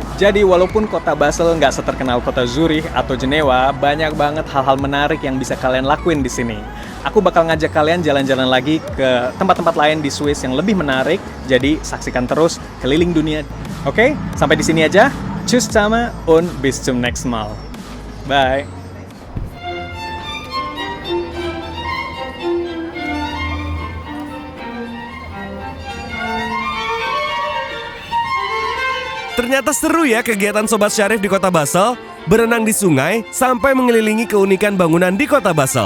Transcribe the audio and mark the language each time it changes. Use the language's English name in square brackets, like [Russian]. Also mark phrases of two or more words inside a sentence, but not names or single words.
[Indonesian] Jadi walaupun kota Basel nggak seterkenal kota Zurich atau Jenewa, banyak banget hal-hal menarik yang bisa kalian lakuin di sini. Aku bakal ngajak kalian jalan-jalan lagi ke tempat-tempat lain di Swiss yang lebih menarik. Jadi saksikan terus Keliling Dunia. Oke, sampai di sini aja. [German] Tschüss zusammen und bis zum nächsten Mal. Bye. [Indonesian] Ternyata seru ya kegiatan Sobat Syarif di kota Basel, berenang di sungai sampai mengelilingi keunikan bangunan di kota Basel.